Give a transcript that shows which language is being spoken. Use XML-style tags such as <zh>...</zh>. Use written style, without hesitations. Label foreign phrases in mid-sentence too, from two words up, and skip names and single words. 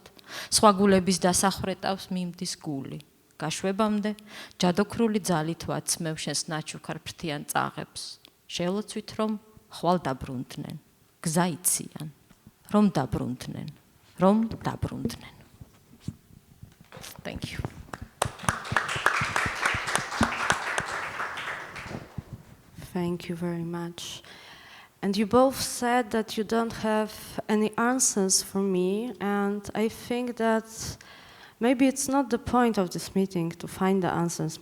<ka>სხვა გულების დასახრეტავს მიმდის გული. გაშვებამდე ჯადოქრული ძალით ვაცმევ შენს ნაჩუქარ ფრთიან წაღებს. შელოცვით რომ ხვალ დაბრუნდნენ, გზა იციან, რომ დაბრუნდნენ, რომ დაბრუნდნენ.</ka> <en>Thank you. Thank you very much. And you both said that you don't have any answers for me, and I think that maybe it's not the point of this meeting to find the answers.</en>